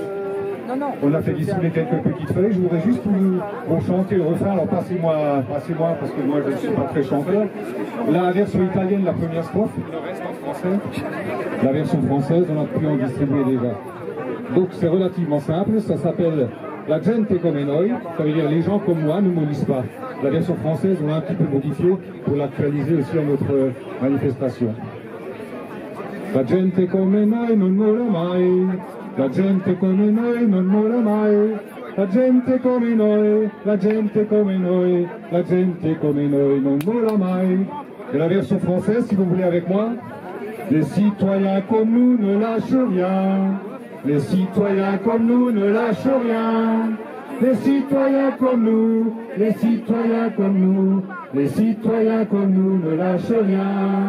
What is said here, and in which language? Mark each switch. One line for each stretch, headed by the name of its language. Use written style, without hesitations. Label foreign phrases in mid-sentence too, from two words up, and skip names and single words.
French: On a fait distribuer quelques petites feuilles. Je voudrais juste vous chanter le refrain. Alors passez-moi parce que moi je ne suis pas très chanteur. La version italienne, la première strophe, le reste en français. La version française, on a pu en distribuer déjà. Donc c'est relativement simple. Ça s'appelle La gente come noi. Ça veut dire les gens comme moi ne mollissent pas. La version française, on l'a un petit peu modifiée pour l'actualiser aussi à notre manifestation.
Italian: La gente come noi non molla mai. La gente come noi non molla mai, la gente come noi, la gente come noi, la gente come noi non molla mai.
French: Et la version française, si vous voulez avec moi. Les citoyens comme nous ne lâchent rien, les citoyens comme nous ne lâchent rien, les citoyens comme nous, les citoyens comme nous, les citoyens comme nous ne lâchent rien.